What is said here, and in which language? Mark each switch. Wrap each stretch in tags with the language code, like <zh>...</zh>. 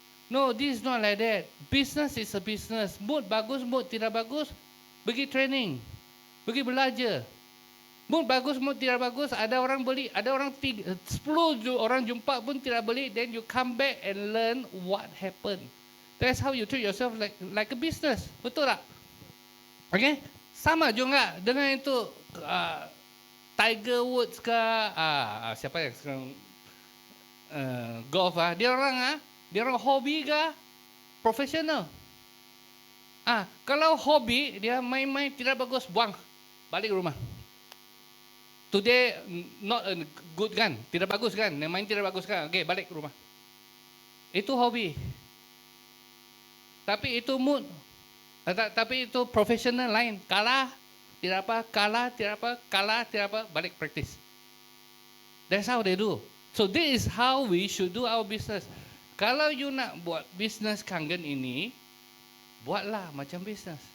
<en>No, this is not like that. Business is a business.</en> <ms>Mood bagus, mood tidak bagus, pergi training, pergi belajar. Mood bagus, mood tidak bagus, ada orang beli, ada orang 10 orang jumpa pun tidak beli,</ms> <en>then you come back and learn what happened. That's how you treat yourself like a business.</en> <ms>Betul tak? Okay? Sama juga dengan itu Tiger Woods ke siapa yang sekarang golf dia orang hobi ke profesional. Kalau hobi dia main-main tidak bagus, buang, balik rumah.</ms> <en>Today not good</en> <ms>kan, tidak bagus kan, main tidak bagus kan, okay, balik rumah. Itu hobi. Tapi itu mood. Tapi itu profesional lain. Kalah, tidak apa, balik praktis.</ms> <en>That's how they do. So this is how we should do our business.</en> <ms>Kalau you nak buat business kangen ini, buatlah macam business.</ms>